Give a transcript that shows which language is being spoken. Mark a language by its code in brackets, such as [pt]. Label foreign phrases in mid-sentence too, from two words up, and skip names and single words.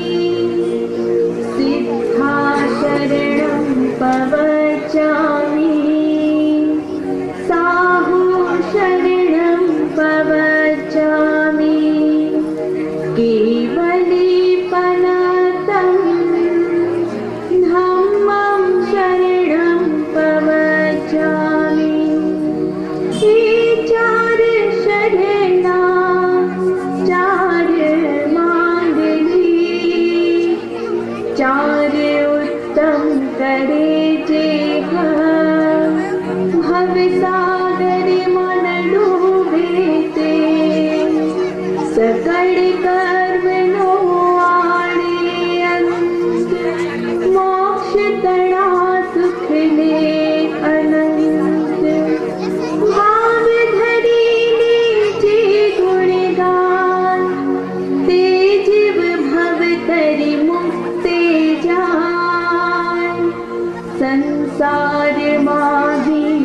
[pra] सिद्धा शरणं पवचामि साहु शरणं पवचामि केवलीपनतं धम्मं शरणं पवचामि [gu] હે ચાર શરણા ચાર માંગલી ચાર ઉત્તમ કરે જેહ ભવસાગર મન ડૂબે તે સકળ કર્મનો આણે અંત મોક્ષ તળા સુખલે અનંત ભાવ ધરીને જે ગુણગાન તે જીવ ભવતરી મુક્તે જાય સંસાર માહી